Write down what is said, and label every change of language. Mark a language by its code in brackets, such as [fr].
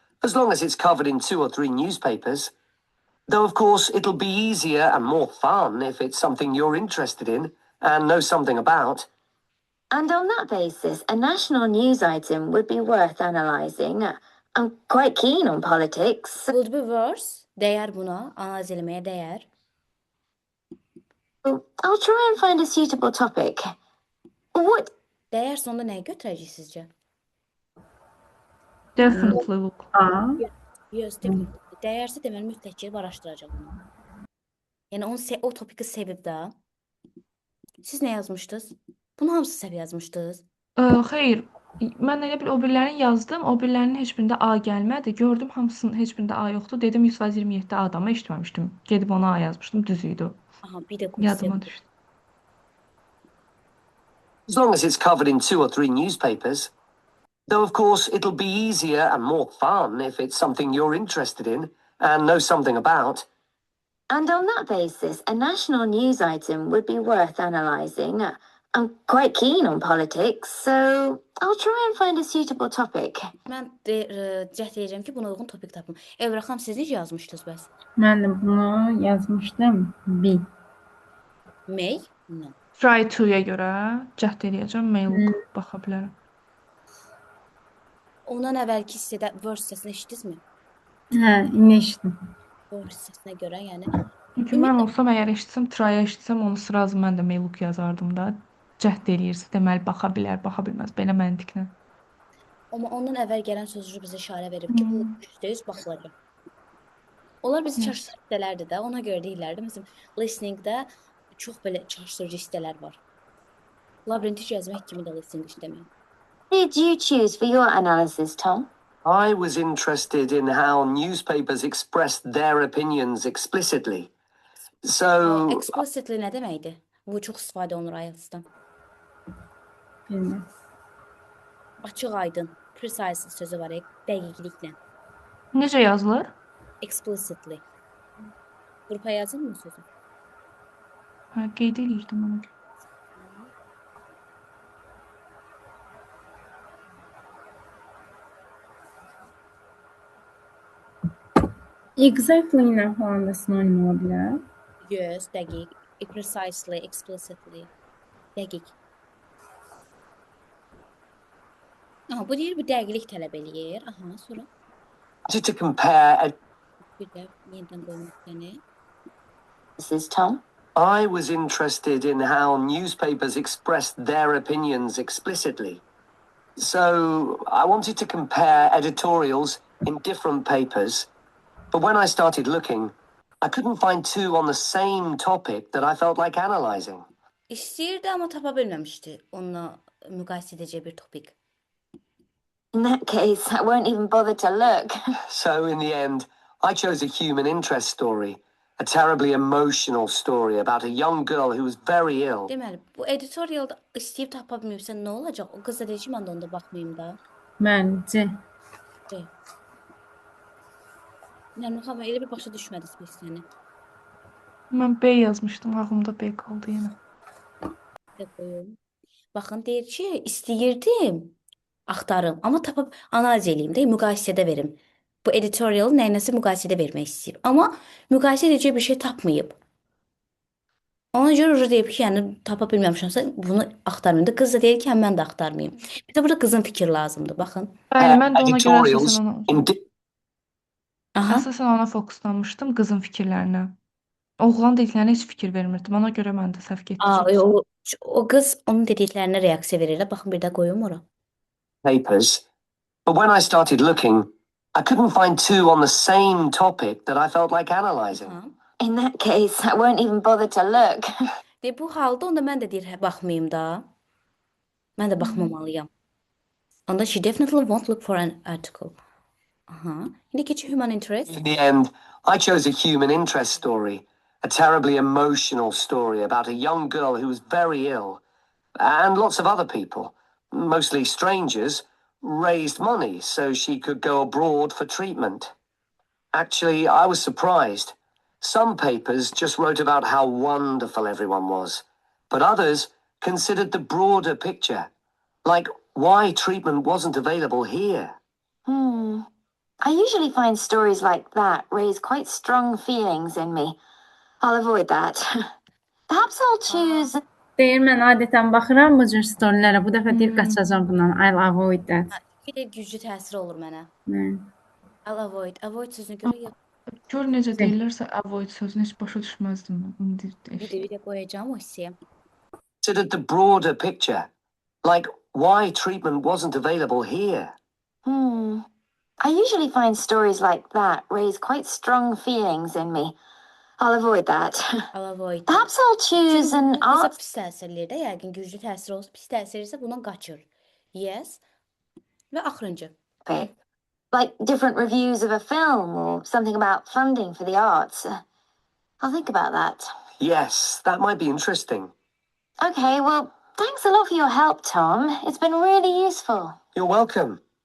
[en] As long as it's covered in 2 or 3 newspapers. Though, of course, it'll be easier and more fun if it's something you're interested in and know something about. And on that basis, a national news item would be worth analysing. I'm quite keen on politics. Would be worse. [az] Dəyər buna, analiz eləməyə dəyər. [en] I'll try and find a suitable topic. What? [az] Dəyər sonunda nəyi götürəcək sizcə? [en] Definitely look. A. Yes, definitely. [az] Dəyərsə deməli mütləq ki, araşdıracaq onu. Yəni o topiki sevib də. Siz nə yazmışdınız? Bunu hamısı sevib yazmışdınız. Xeyr, mən elə bil o birilərini yazdım. O birilərinin heç birində A gəlmədi. Gördüm hamısının heç birində A yoxdur. Dedim 127 adamı eşitməmişdim. Gedib ona A yazmışdım, düz idi. Aha, bir də Yadıma düşdü. [en] As long as it's covered in 2 or 3 newspapers. Though, of course, it'll be easier and more fun if it's something you're interested in and know something about. And on that basis, a national news item would be worth analysing. I'm quite keen on politics, so I'll try and find a suitable topic. [az] Mən cəhd edəcəm ki, buna uyğun topik tapım. Evra xanım, siz necə yazmışdınız bəs? Mən də bunu yazmışdım. B. [en] May? No. [az] Try to-ya görə cəhd edəcəm, mail baxa bilərəm. Ondan əvvəlki hissədə verse hissəsini eşitdinizmi? Hə, indi eşitdim. Verse hissəsinə görə, yəni Çünki mən olsam, əgər eşitsəm, try-ya eşitsəm, onu sırası mən də mail yazardım da. Cəhd eləyirsə, deməli baxa bilər, baxa bilməz. Belə məntiqlə. amma ondan əvvəl gələn sözcü bizə işarə verib ki, bu %100 baxılacaq. Onlar bizi çaşdırıcı hissələrdir də, ona görə deyirlərdi. Məsələn, listeningdə çox belə çaşdırıcı hissələr var. Labirinti gəzmək kimi də listening işləmək. [en] Did you choose for your analysis, Tom? I was interested in how newspapers expressed their opinions explicitly. So, [az] Explicitly nə deməkdir? Bu çox istifadə olunur IELTS-dan. Bilmem. Açıq aydın, precise sözü var, dəqiqliklə. Necə yazılır? Explicitly. Qrupa yazın mı sözü? Hə, qeyd eləyirdim onu. Exactly ilə falan da sinonim ola bilər. Yes, dəqiq. Precisely, explicitly. Dəqiq. Aha, bu deyir, bu dəqiqlik tələb eləyir. Aha, sonra [en] wanted to compare. [az] bir də yenidən qoymaq səni. [en] This is Tom. I was interested in how newspapers expressed their opinions explicitly. So, I wanted to compare editorials in different papers But when I started looking, I couldn't find two on the same topic that I felt like analysing. [az] İstəyirdi, amma tapa bilməmişdi onunla müqayisə edəcək bir topik. [en] In that case, I won't even bother to look. So in the end, I chose a human interest story, a terribly emotional story about a young girl who was very ill. [az] Deməli, bu editorialda istəyib tapa bilmirsən, nə olacaq? O qız da deyir ki, mən də onda baxmayım da. Məncə. Nərmin xanım, elə bir başa düşmədi biz səni. Mən B yazmışdım, ağlımda B qaldı yenə. Baxın, deyir ki, istəyirdim, axtarım, amma tapıb analiz eləyim də, müqayisədə verim. Bu editorial nəyinəsə müqayisədə vermək istəyir. Amma müqayisə edəcək bir şey tapmayıb. Ona görə deyib ki, yəni tapa bilməmişəmsə bunu axtarmayım da. Qız da deyir ki, həm mən də axtarmayım. Bir də burada qızın fikri lazımdır, baxın. Bəli, mən də ona görə [en] Editorials [az] əsasən ona, [en] in Aha. [az] əsasən ona fokuslanmışdım, qızın fikirlərinə. Oğlan dediklərinə heç fikir vermirdim. Ona görə mən də səhv getdi çox. O qız onun dediklərinə reaksiya verir. Baxın, bir də qoyum ora. [en] papers. But when I started looking, I couldn't find two on the same topic that I felt like analysing. Ha. In that case, I won't even bother to look. [az] Bu halda onda mən də deyir, baxmayım da. Mən də baxmamalıyam. [en] Onda she definitely won't look for an article. [az] Aha. İndi keçək human interest. [en] In the end, I chose a human interest story, a terribly emotional story about a young girl who was very ill, and lots of other people, mostly strangers, raised money so she could go abroad for treatment. Actually, I was surprised. Some papers just wrote about how wonderful everyone was, but others considered the broader picture, like why treatment wasn't available here. I usually find stories like that raise quite strong feelings in me. I'll avoid that. Perhaps I'll choose... [az] Deyir, mən adətən baxıram bu cür storylərə. Bu dəfə deyir, qaçacam bundan. [en] I'll avoid that. [az] Bir də güclü təsir olur mənə. Hə. [en] I'll avoid. Avoid [az] sözünü görə Gör necə deyirlərsə avoid sözünü heç başa düşməzdim mən. İndi bir də qoyacağım o hissəyə. [en] Considered the broader picture, like why treatment wasn't available here. I usually find stories like that raise quite strong feelings in me. I'll avoid that. I'll avoid. Perhaps I'll choose an [az] Qıza [en] art... [az] pis təsirləyir də, yəqin güclü təsir olsa, pis təsir isə bundan qaçır. Yes. Və axırıncı. [en] topic, like different reviews of a film or something about funding for the arts. I'll think about that. Yes, that might be interesting. Okay, well, thanks a lot for your help, Tom. It's been really useful. You're welcome.